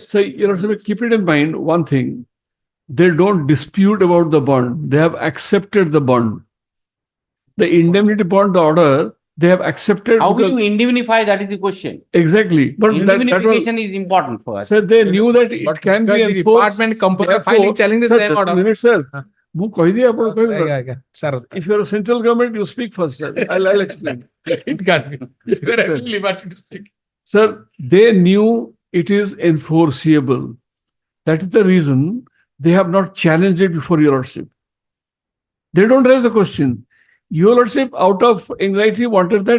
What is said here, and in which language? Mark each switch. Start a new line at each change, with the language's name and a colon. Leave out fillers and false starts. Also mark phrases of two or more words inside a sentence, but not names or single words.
English: so you know, keep it in mind one thing. They don't dispute about the bond. They have accepted the bond. The indemnity bond, the order, they have accepted. How will because- you indemnify? That is the question. Exactly. But that was, Indemnification is important for us. sir, they knew that it But can be because the enforced. department component Therefore- filing challenge the Sir, same just a order. minute, sir. Huh.
Odia: ମୁଁ କହିଦିଏ ଆପଣ କହିବେ ନା?
English: Yeah, sir. If you're a central government, you speak first, sir. I'll explain. It can't be. You are having liberty to speak. Sir, they knew it is enforceable. That is the reason they have not challenged it before your lordship. They don't raise the question. Your lordship, out of anxiety, wanted that.